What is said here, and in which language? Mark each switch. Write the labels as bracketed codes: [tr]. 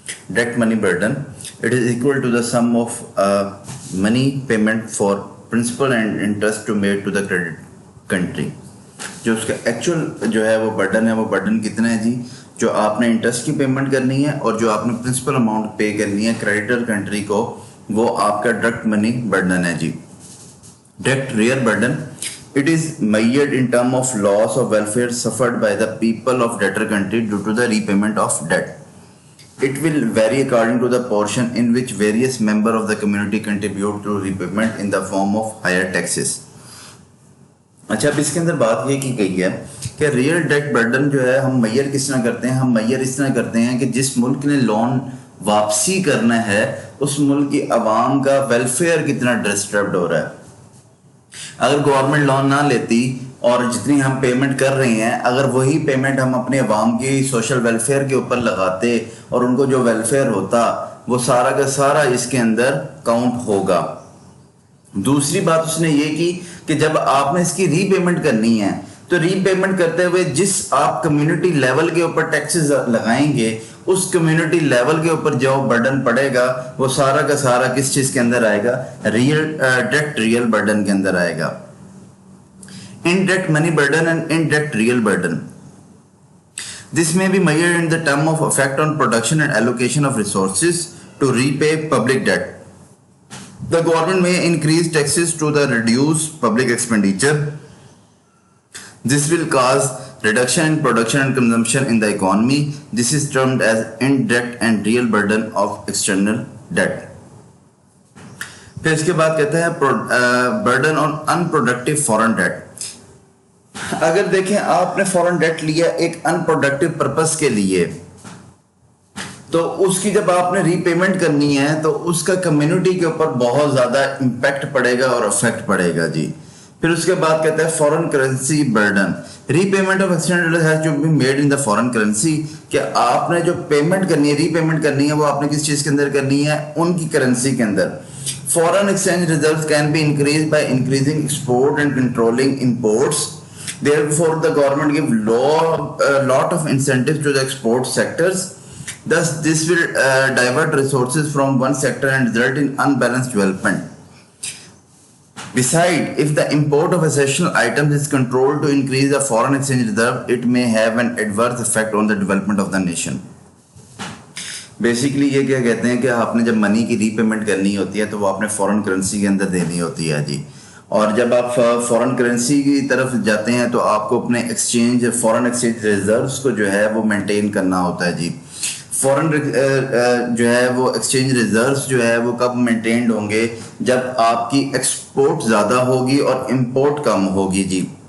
[en] Debt money burden, it is equal to the sum of money payment for principal and interest to made to the credit country. [ur] جو اس کا actual جو ہے وہ burden ہے, وہ burden کتنا ہے جی, جو آپ نے انٹرسٹ کی پیمنٹ کرنی ہے اور جو آپ نے پرنسپل اماؤنٹ پے کرنی ہے کریڈیٹر کنٹری کو, وہ آپ کا ڈائریکٹ منی برڈن ہے جی. [en] Direct real burden, it is measured in term of loss of welfare suffered by the people of debtor country due to the repayment of debt. It will vary according to the portion in which various member of the community contribute to repayment in the form of higher taxes. [ur] اچھا, اب اس کے اندر بات یہ کی گئی ہے کہ real debt burden جو ہے ہم میئر کس طرح کرتے ہیں. ہم میئر اس طرح کرتے ہیں کہ جس ملک نے لون واپسی کرنا ہے اس ملک کی عوام کا ویلفیئر کتنا ڈسٹربڈ ہو رہا ہے. اگر گورنمنٹ لون نہ لیتی اور جتنی ہم پیمنٹ کر رہے ہیں, اگر وہی پیمنٹ ہم اپنے عوام کی سوشل ویلفیئر کے اوپر لگاتے اور ان کو جو ویلفیئر ہوتا وہ سارا کا سارا اس کے اندر کاؤنٹ ہوگا. دوسری بات اس نے یہ کی کہ جب آپ نے اس کی ری پیمنٹ کرنی ہے تو ری پیمنٹ کرتے ہوئے جس آپ کمیونٹی لیول کے اوپر ٹیکسز لگائیں گے اس کمیونٹی لیول کے اوپر جو برڈن پڑے گا وہ سارا کا سارا کس چیز کے اندر آئے گا, ڈائریکٹ ریئل برڈن کے اندر آئے گا. [en] indirect money burden and indirect real burden. This may be measured in the term of effect on production and allocation of resources to repay public debt. The government may increase taxes to the reduce public expenditure. This will cause reduction in production and consumption in the economy. This is termed as indirect and real burden of external debt. [ur] پھر اس کے بعد کہتے ہیں [en] burden on unproductive foreign debt. [ur] اگر دیکھیں آپ نے فورن date لیا ایک انپروڈکٹیو پرپس کے لیے, تو اس کی جب آپ نے ری پیمنٹ کرنی ہے تو اس کا کمیونٹی کے اوپر بہت زیادہ امپیکٹ پڑے گا اور افیکٹ پڑے گا جی. پھر اس کے بعد کہتا ہے foreign currency burden. [en] repayment of exchange has to be made in the foreign currency, [ur] کہ آپ نے جو پیمنٹ کرنی ہے, ری پیمنٹ کرنی ہے, وہ آپ نے کس چیز کے اندر کرنی ہے, ان کی کرنسی کے اندر. [en] Foreign exchange reserves can be increased by increasing export and controlling imports. Therefore, the government give lot of incentives to the export sectors. Thus, this will divert resources from one sector and result in unbalanced development. Besides, if the import of essential items is controlled to increase the foreign exchange reserve, it may have an adverse effect on the development of the nation. [ur] Basically یہ کیا کہتے ہیں کہ آپ نے جب منی کی ری payment کرنی ہوتی ہے تو وہ آپ نے فورن کرنسی کے اندر دینی ہوتی ہے جی. اور جب آپ فورن کرنسی کی طرف جاتے ہیں تو آپ کو اپنے ایکسچینج فورن ایکسچینج ریزروز کو جو ہے وہ مینٹین کرنا ہوتا ہے جی. فورن جو ہے وہ ایکسچینج ریزروز جو ہے وہ کب مینٹینڈ ہوں گے, جب آپ کی ایکسپورٹ زیادہ ہوگی اور امپورٹ کم ہوگی جی.